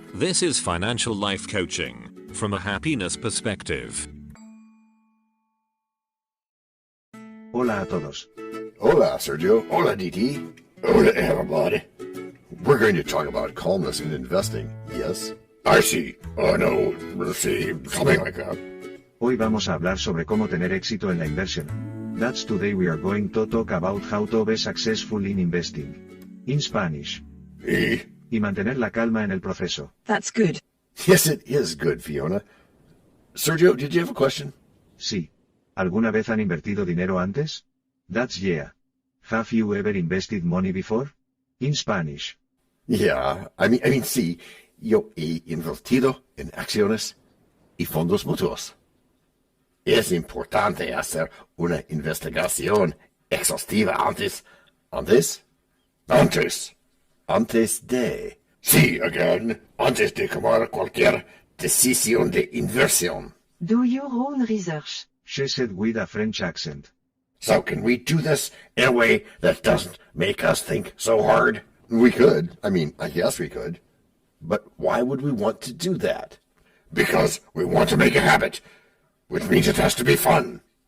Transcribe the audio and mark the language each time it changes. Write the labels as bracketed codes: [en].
[en] this is financial life coaching from a happiness perspective. [es] Hola a todos. Hola, Sergio. Hola, DT. [en] Hola, everybody. We're going to talk about calmness in investing, yes? I see. Oh, no. Let's see. Something like that. [es] Hoy vamos a hablar sobre cómo tener éxito en la inversión. [en] That's today we are going to talk about how to be successful in investing. In Spanish. [es] Y mantener la calma en el proceso. [en] That's good. Yes, it is good, Fiona. Sergio, did you have a question? [es] Sí. ¿Alguna vez han invertido dinero antes? [en] That's yeah. Have you ever invested money before? In Spanish. Yeah, I mean, [es] sí, yo he invertido en acciones y fondos mutuos. Es importante hacer una investigación exhaustiva antes de. [en] Sí, again. [es] Antes de tomar cualquier decisión de inversión. [en] Do your own research. She said with a French accent. So can we do this in a way that doesn't make us think so hard? We could. I mean, I guess we could. But why would we want to do that? Because we want to make a habit, which means it has to be fun.